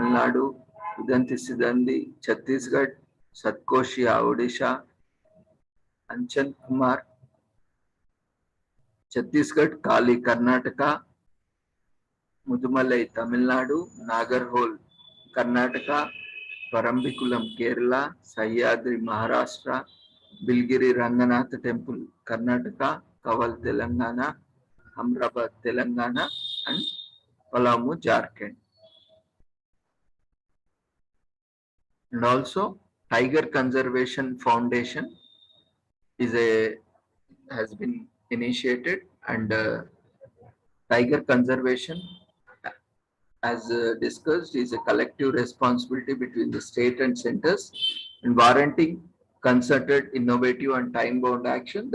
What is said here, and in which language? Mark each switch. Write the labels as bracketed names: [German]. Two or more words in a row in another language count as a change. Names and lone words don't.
[English] Nadu, Udanti Sidandi, Chhattisgarh, Satkoshia, Odisha, Anchan Kumar, Chhattisgarh, Kali, Karnataka, Mudumalai, Tamil Nadu, Nagarhole, Karnataka, Parambikulam, Kerala, Sahyadri, Maharashtra, Bilgiri Ranganatha Temple, Karnataka, Kaval, Telangana, Hamrabad, Telangana, and Palamu, Jharkhand. And also, Tiger Conservation Foundation has been initiated, and tiger conservation, as discussed, is a collective responsibility between the state and centers, and warranting concerted, innovative and time-bound action.